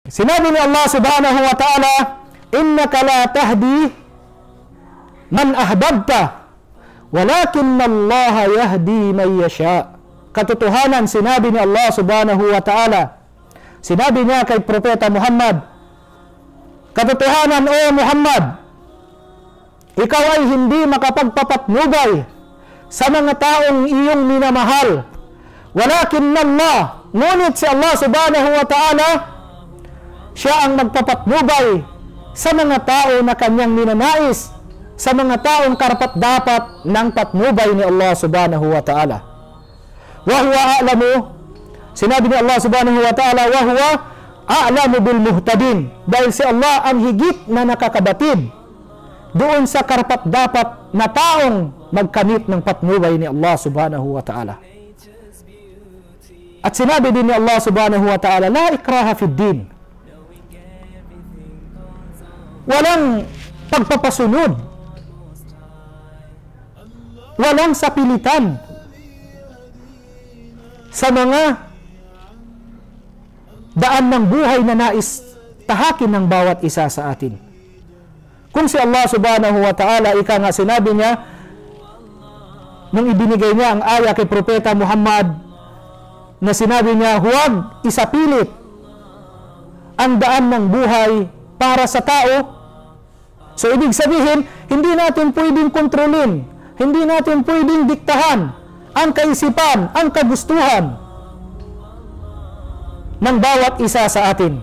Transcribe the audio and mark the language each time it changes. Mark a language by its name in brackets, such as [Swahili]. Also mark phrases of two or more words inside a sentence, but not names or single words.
[Filipino] Sinabi ni [Arabic] الله سبحانه وتعالى إنك لا تهدي من أحببت ولكن الله يهدي من يشاء. [Filipino] Katotohanan, sinabi ni Allah [Arabic] سبحانه وتعالى, [Filipino] sinabi niya kay Propeta Muhammad, katotohanan, o Muhammad, ikaw ay hindi makapagpapatnubay sa mga taong iyong minamahal. [Arabic] ولكن الله, [Filipino] ngunit si Allah [Arabic] سبحانه وتعالى, [Filipino] siya ang magpapatnubay sa mga tao na kanyang ninanais, sa mga taong karapat-dapat ng patnubay ni Allah [Arabic] سبحانه وتعالى. وهو أعلم, [Filipino] sinabi ni [Arabic] الله سبحانه وتعالى وهو أعلم بالمهتدين, [Filipino] dahil si Allah ang higit na nakakabatid doon sa karapat-dapat na taong magkamit ng patnubay ni Allah [Arabic] سبحانه وتعالى. [Filipino] At sinabi din ni Allah [Arabic] سبحانه وتعالى, لا إكراه في الدين, [Filipino] walang pagpapasunod, walang sapilitan sa mga daan ng buhay na nais tahakin ng bawat isa sa atin. Kung si Allah [Arabic] سبحانه وتعالى, [Filipino] ika nga sinabi niya nung ibinigay niya ang aya kay Propeta Muhammad, na sinabi niya, huwag isapilit ang daan ng buhay para sa tao. So, ibig sabihin, hindi natin pwedeng kontrolin, hindi natin pwedeng diktahan ang kaisipan, ang kagustuhan ng bawat isa sa atin.